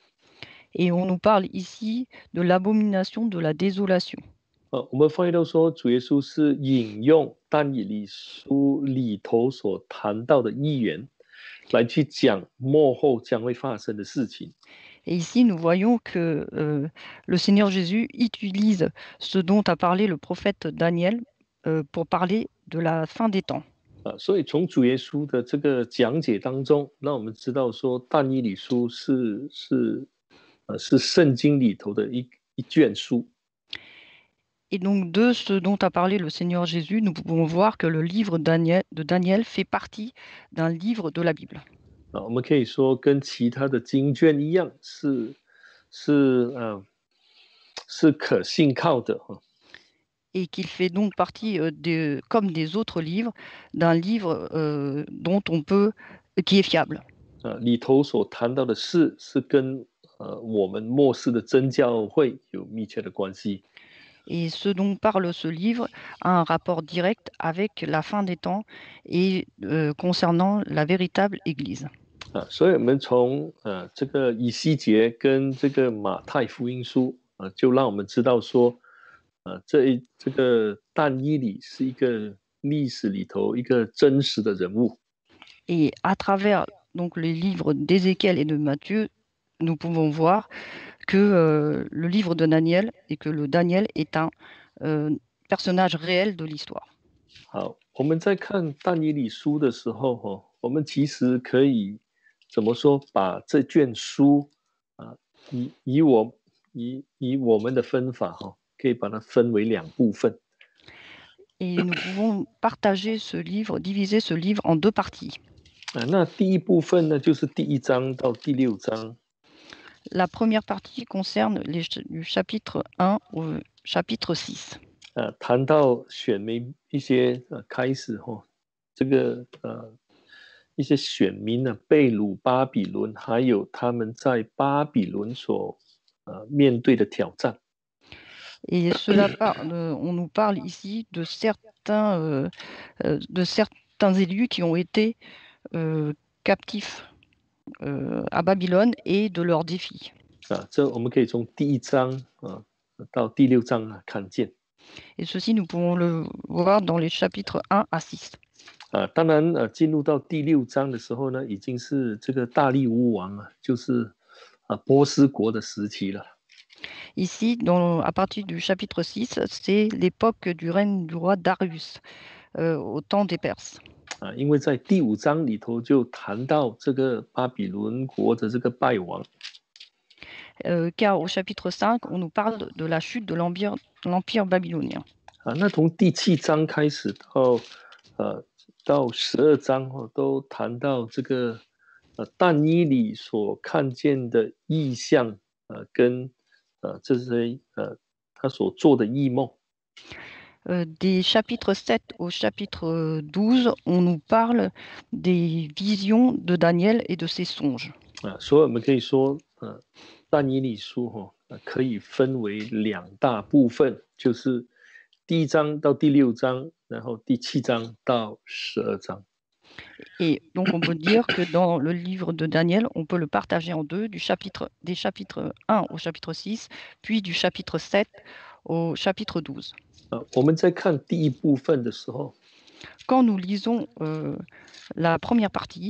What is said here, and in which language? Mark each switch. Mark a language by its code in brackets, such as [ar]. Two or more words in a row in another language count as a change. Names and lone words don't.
[fr] Et on nous parle ici de l'abomination de la désolation. [zh] 我们发现到说主耶稣是引用但以理书里头所谈到的预言来去讲末后将会发生的事情。 [fr] Et ici, nous voyons que le Seigneur Jésus utilise ce dont a parlé le prophète Daniel pour parler de la fin des temps. [zh] 所以从主耶稣的这个讲解当中，让我们知道说但以理书是圣经里头的一卷书。 [fr] Et donc, de ce dont a parlé le Seigneur Jésus, nous pouvons voir que le livre de Daniel fait partie d'un livre de la Bible. [zh] 我们可以说跟其他的经卷一样，是可信靠的。 [fr] Et qu'il fait donc partie, comme des autres livres, d'un livre qui est fiable. [zh] 里头所谈到的事是跟我们末世的真教会有密切的关系。 [fr] Et ce dont parle ce livre a un rapport direct avec la fin des temps et concernant la véritable Église. [zh] 所以我们从这个以西结跟这个马太福音书就让我们知道说，这个但以理是一个历史里头一个真实的人物。 [fr] Et à travers donc les livres d'Ézéchiel et de Matthieu, nous pouvons voir que le livre de Daniel et que le Daniel est un personnage réel de l'histoire. [zh] 好，我们在看但以理书的时候，我们其实可以怎么说，把这卷书以我们的分法可以把它分为2部分。 [fr] Et nous pouvons partager ce livre, diviser ce livre en 2 parties. [zh] 那第一部分呢，就是第1章到第6章。 [fr] La première partie concerne du chapitre 1 au chapitre 6. [zh] 谈到选民一些开始这个一些选民呢被掳巴比伦，还有他们在巴比伦所面对的挑战。 [fr] Et on nous parle ici de certains élus qui ont été captifs à Babylone et de leurs défis. [zh] 这我们可以从第1章到第6章看见。 [fr] Et ceci, nous pouvons le voir dans les chapitres 1 à 6. [zh] 当然进入到第6章的时候呢，已经是这个大利乌王就是波斯国的时期了。 [fr] Ici, à partir du chapitre 6, c'est l'époque du règne du roi Darius, au temps des Perses. [zh] 因为在第5章里头就谈到这个巴比伦国的这个败亡。 [fr] Car au chapitre 5, on nous parle de la chute de l'empire babylonien. [zh] 那从第7章开始到12章都谈到这个但以理所看见的异象跟这些他所做的异梦。 [fr] Des chapitres 7 au chapitre 12, on nous parle des visions de Daniel et de ses songes. [zh] 所以我们可以说但以理书可以分为2大部分，就是第1章到第6章，然后第7章到12章。 [fr] Et donc, on peut dire que dans le livre de Daniel, on peut le partager en deux, des chapitres 1 au chapitre 6, puis du chapitre 7 au chapitre 12. [zh] 我们在看第1部分的时候， [fr] Quand nous lisons la première partie,